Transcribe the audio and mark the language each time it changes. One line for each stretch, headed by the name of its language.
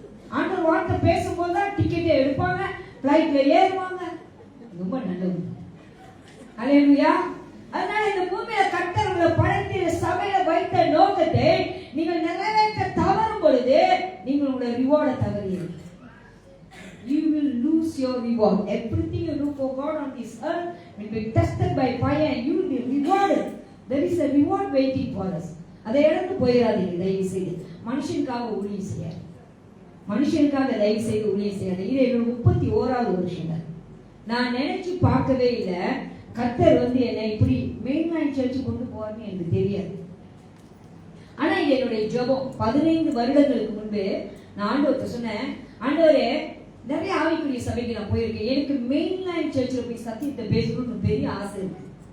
Tamil: ஆண்டவர் வார்த்தை பேசும்போது தான் டிக்கெட்டை எடுப்பாங்க, பிளைட்ல ஏறுவாங்க. ரொம்ப நல்லவங்க. ஹல்லேலூயா. அதனால இந்த பூமியில கர்த்தர் உங்களை படைத்து சபையில வைத்த நோக்கத்தை நீங்கள் நிறைவேற்ற தவறும் பொழுது நீங்கள் உங்களுடைய ரிவார்டை தவறீர்கள்.
English: You will lose your reward. Everything you do for God on this earth will be tested by fire and you will be rewarded. There is a reward waiting for us.
Tamil: அதை இழந்து போயிடாதீங்க தயவு செய்து. மனுஷனுக்காக ஊழியம் செய்யாது, மனுஷனுக்காக தயவு செய்து ஊழியம் செய்யாது. இது என்னோட 31வது வருஷம். நான் நினைச்சு பார்க்கவே இல்லை கர்த்தர் என்னை இப்படி மெயின்லைன் சர்ச்சு கொண்டு போவார்னு எனக்கு தெரியாது. ஆனா இது என்னுடைய ஜெபம். 15 வருடங்களுக்கு முன்பு நான் ஆண்டவர்கிட்ட சொன்னேன், ஆண்டவரே நிறைய ஆவிக்குரிய சபைக்கு நான் போயிருக்கேன், எனக்கு மெயின்லைன் சர்ச்சில் போய் சத்தியத்தை பேசணும்னு பெரிய ஆசை இருக்கு.